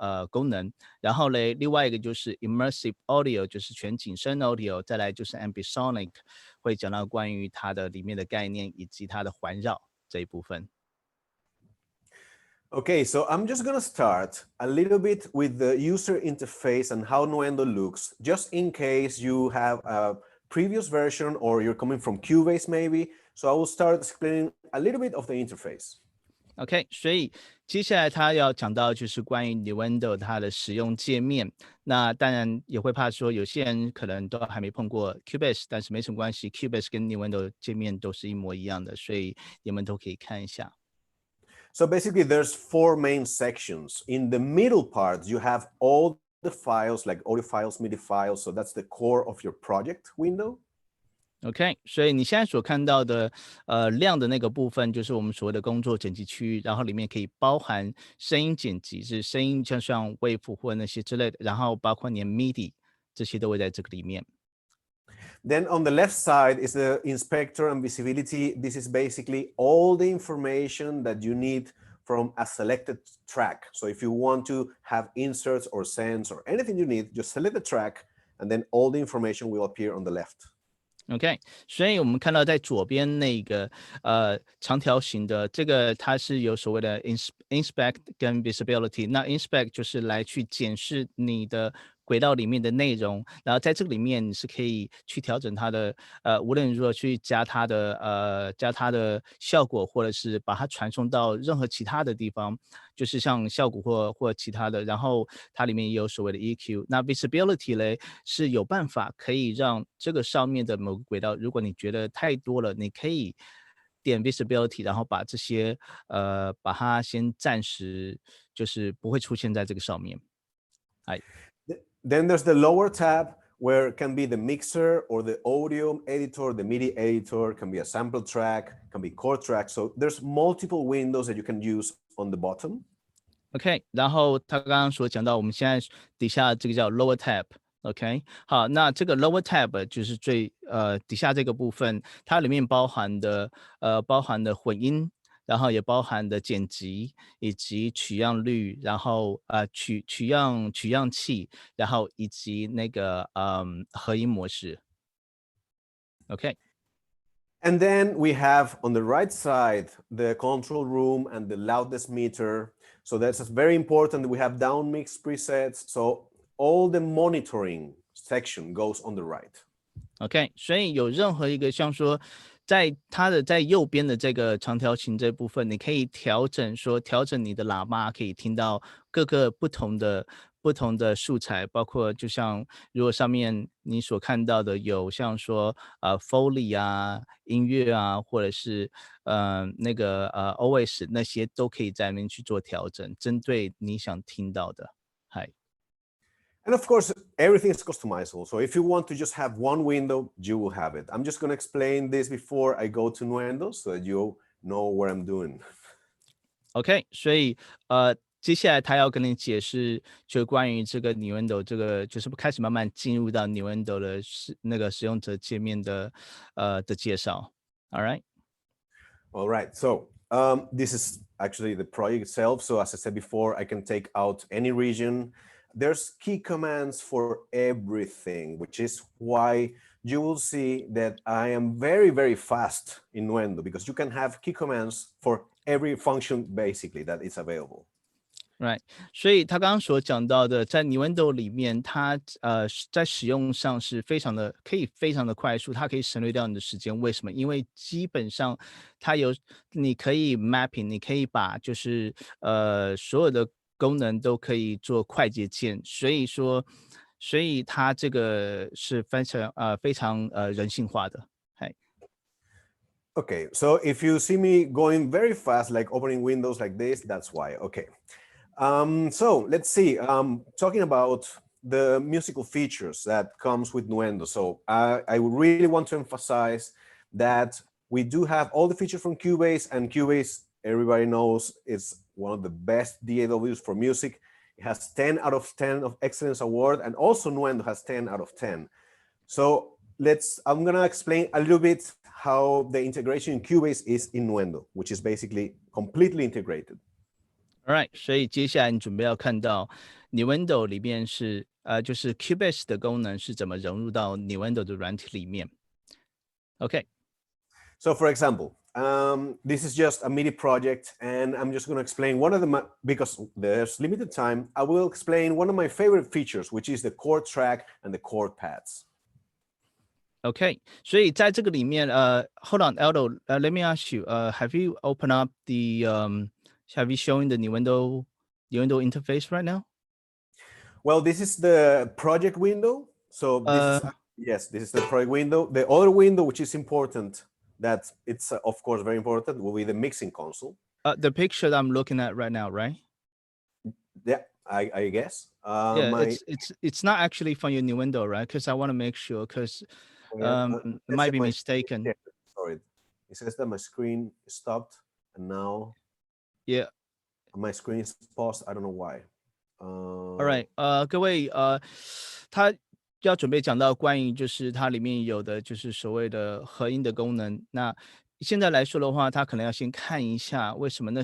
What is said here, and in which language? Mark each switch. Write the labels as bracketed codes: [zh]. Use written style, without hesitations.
[zh] 功能，然后嘞另外一个就是 Immersive Audio 就是全景声 Audio， 再来就是 Ambisonic 会讲到关于它的里面的概念以及它的环绕这一部分。 [en] Okay, so I'm just going to start a little bit with the user interface and how Nuendo looks, just in case you have a previous version or you're coming from Cubase maybe. So I will start explaining a little bit of the interface. [zh] OK， 所以接下来他要讲到就是关于 Nuendo 它的使用界面。那当然也会怕说有些人可能都还没碰过 Cubase， 但是没什么关系 ，Cubase 跟 Nuendo 界面都是一模一样的，所以你们都可以看一下。 [en] So basically there's 4 main sections. In the middle part, you have all the files like audio files, Midi files. So that's the core of your project window. [zh] OK， 所以你现在所看到的亮的那个部分，就是我们所谓的工作剪辑区域，然后里面可以包含声音剪辑，是声音像 Wave 或那些之类的，然后包括连 Midi 这些都会在这个里面。 [en] Then on the left side is the inspector and visibility. This is basically all the information that you need from a selected track. So if you want to have inserts or sends or anything you need, just select the track and then all the information will appear on the left. [zh] OK， 所以我们看到在左边那个长条形的这个，它是有所谓的 inspect 跟 visibility。那 inspect 就是来去检视你的轨道里面的内容，然后在这个里面你是可以去调整它的无论如何去加它的效果，或者是把它传送到任何其他的地方，就是像效果或其他的。然后它里面也有所谓的 EQ。那 visibility 嘞是有办法可以让这个上面的某个轨道，如果你觉得太多了，你可以点 visibility， 然后把这些把它先暂时就是不会出现在这个上面。 [en] Then there's the lower tab where it can be the mixer or the audio editor, the MIDI editor, can be a sample track, can be chord track. So there's multiple windows that you can use on the bottom. [zh] OK， 然后他刚刚所讲到，我们现在底下这个叫 lower tab。OK， 好，那这个 lower tab 就是底下这个部分，它里面包含的混音，然后也包含的剪辑以及取样率，然后取样器，然后以及那个合音模式。 OK。 [en] And then we have on the right side the control room and the loudness meter. So that's very important. We have down mix presets. So all the monitoring section goes on the right. [zh] OK， 所以有任何一个像说，在右边的这个长条形这部分，你可以调整你的喇叭可以听到各个不同的素材，包括就像如果上面你所看到的有像说Foley 啊、音乐啊，或者是那个OS 那些都可以在里面去做调整，针对你想听到的。嗨。 [en] And of course, everything is customizable. So if you want to just have one window, you will have it. I'm just going to explain this before I go to Nuendo so that you know what I'm doing. [zh] OK， 所以接下来他要跟你解释，就关于这个 Nuendo 这个，就是开始慢慢进入到 Nuendo 的那个使用者界面的介绍。 [en] All right. All right. So this is actually the project itself. So as I said before, I can take out any region. There's key commands for everything, which is why you will see that I am very, very fast in Nuendo because you can have key commands for every function basically that is available. [zh] Right， 所以他刚刚所讲到的，在 Nuendo 里面，它在使用上是非常的快速，它可以省略掉你的时间。为什么？因为基本上它你可以 mapping， 你可以把就是所有的功能都可以做快捷键，所以它这个是非常人性化的。 [en] Okay, so if you see me going very fast, like opening windows like this, that's why. Okay. So let's see, talking about the musical features that comes with Nuendo. So I really want to emphasize that we do have all the features from Cubase, and Cubase, everybody knows, is one of the best DAWs for music. It has 10 out of 10 of Excellence Award, and also Nuendo has 10 out of 10. So I'm gonna explain a little bit how the integration in Cubase is in Nuendo, which is basically completely integrated. [zh] Alright， 所以接下来你准备要看到 Nuendo 里面是就是 Cubase 的功能是怎么融入到 Nuendo 的软体里面。OK。 [en] So for example, This is just a MIDI project, and I'm just going to explain one of them because there's limited time. I will explain one of my favorite features, which is the chord track and the chord pads. Okay, [zh] 所以在这个里面， [en] hold on, Aldo, let me ask you, have you opened up the have you shown the Nuendo interface right now? Well, this is the project window. So this is, yes, this is the project window. The other window, which is important, that it's of course very important, will be the mixing console. The picture that I'm looking at right now, right? Yeah, I guess. Yeah, it's not actually from your Nuendo, right? Because I want to make sure, because it might be mistaken. Yeah, sorry, it says that my screen stopped, and now my screen is paused. I don't know why. [zh] All right, 各位，他要准备讲到关于就是它里面有的就是所谓的合音的功能。那现在来说的话，他可能要先看一下为什么呢？